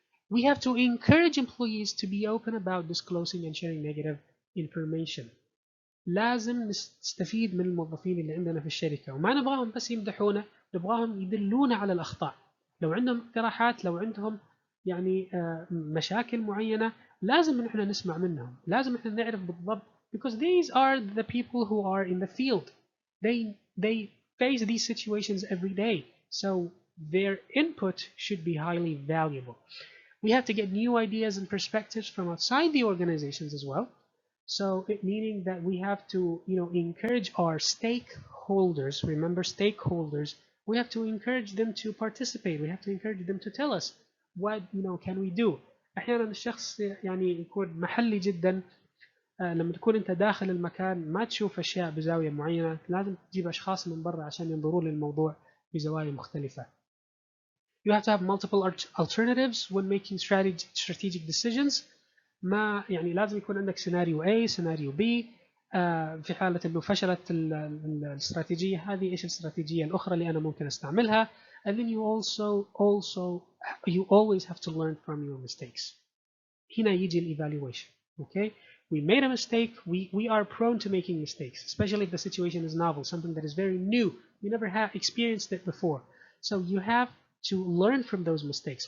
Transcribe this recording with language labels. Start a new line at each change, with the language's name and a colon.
English: We have to encourage employees to be open about disclosing and sharing negative information.
Arabic: لازم نستفيد من الموظفين اللي عندنا في الشركة، وما نبغاهم بس يمدحونا، نبغاهم يدلونا على الأخطاء. لو عندهم اقتراحات، لو عندهم يعني مشاكل معينة، لازم نحن نسمع منهم، لازم نحن نعرف بالضبط
English: because these are the people who are in the field. They face these situations every day, so their input should be highly valuable. We have to get new ideas and perspectives from outside the organizations as well. So meaning that we have to, encourage our stakeholders. Remember, stakeholders. We have to encourage them to participate. We have to encourage them to tell us what can we do.
Arabic: أحيانا الشخص يعني يكون محلي جدا. لما تكون أنت داخل المكان ما تشوف أشياء بزاوية معينة، لازم تجيب أشخاص من برا عشان ينظروا للموضوع بزوايا مختلفة.
English: You have to have multiple alternatives when making strategic decisions.
Arabic: ما يعني لازم يكون عندك سيناريو A سيناريو B. في حالة انه فشلت الاستراتيجية هذه، ايش الاستراتيجية الأخرى اللي أنا ممكن استعملها.
English: And then you always have to learn from your mistakes.
Arabic: هنا يجي الايفالويشن.
English: Okay, we made a mistake. We are prone to making mistakes, especially if the situation is novel, something that is very new. We never have experienced it before. So you have to learn from those mistakes.